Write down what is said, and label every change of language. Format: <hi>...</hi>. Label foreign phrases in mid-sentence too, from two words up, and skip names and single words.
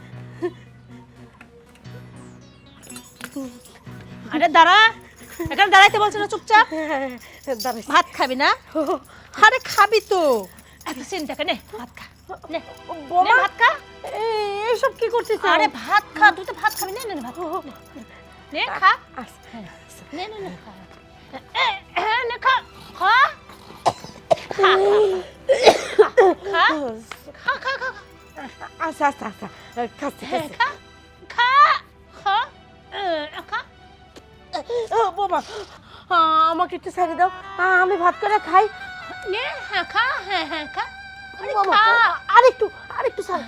<bn>আরে দাঁড়া, এখানে দাঁড়াইতে বলছে না, চুপচাপ। দাঁড়াইছি। ভাত খাবি না? আরে খাবি তো, এত চিন্তা কেন? ভাত খা, নে বোমা ভাত খা। এইসব কি করছিস? আরে ভাত খা, তুই তো ভাত খাবি না, নে ভাত নে খা, নে নে নে খা, নে খা খা খা খা খা খা খা আচ্ছা আচ্ছা আচ্ছা খাচ্ছি খা খাচ্ছি। খা খা খা। বোমা আমাকে একটু ছেড়ে দাও, আমি ভাত করে খাই। নে খা হ্যাঁ খা আরে বোমা, খা আরেকটু আরেকটু ছাড়।</bn>